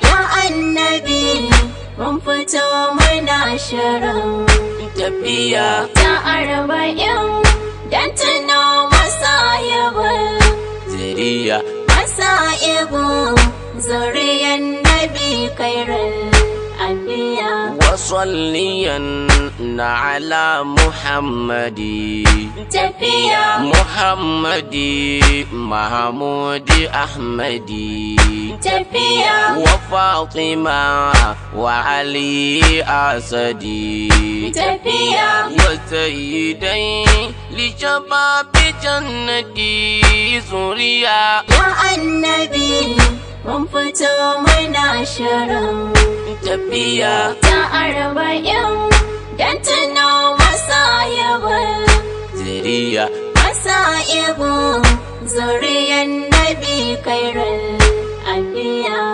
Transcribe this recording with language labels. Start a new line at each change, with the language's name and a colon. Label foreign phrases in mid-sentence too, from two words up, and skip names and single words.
Hausa: Ya Annabi, mun fito muna shirin Tafiya. ta arba'in, dan tuno masaibu. Zuriya. Masaibu, zuriyan Nabi
Arabic: خير الأنبياء. وصليا على محمد. Tafiya. محمد محمود أحمد. Tafiya. وفاطمة وعلي أسد. Tafiya. وسيدي لشباب جنتي سوريا.
Hausa: Ya Annabi, mun fito muna shirin Tafiya. ta arba'in, dan tuno masaibu. Zuriya. Masaibu, zuriyan Nabi
Arabic: خير الأنبياء.